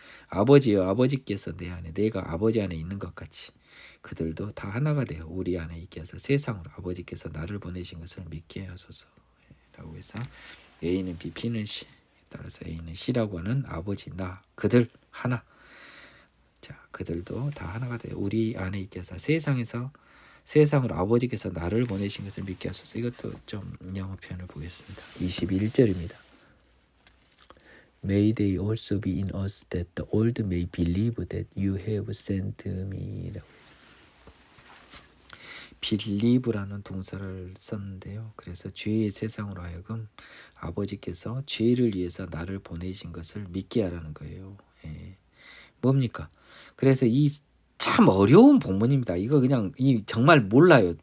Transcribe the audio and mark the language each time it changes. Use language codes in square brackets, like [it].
[ko] 아버지여, 아버지께서 내 안에, 내가 아버지 안에 있는 것 같이 그들도 다 하나가 되어 우리 안에 있게 해서 세상으로 아버지께서 나를 보내신 것을 믿게 하소서 라고 해서 A는 B, B는 C, 따라서 A는 C라고 하는 아버지, 나, 그들 하나. 자, 그들도 다 하나가 돼요. 우리 안에 있게 해서 세상으로 아버지께서 나를 보내신 것을 믿게 하소서. 이것도 좀 영어 표현을 보겠습니다. 21절입니다. [en] May they also be in us that the world may believe that you have sent me. [ko] 빌리브라는 동사를 썼는데요. 그래서 죄의 세상으로 하여금 아버지께서 죄를 위해서 나를 보내신 것을 믿게 하라는 거예요. 뭡니까? 그래서 이 참 어려운 본문입니다. 이거 그냥 정말 몰라요.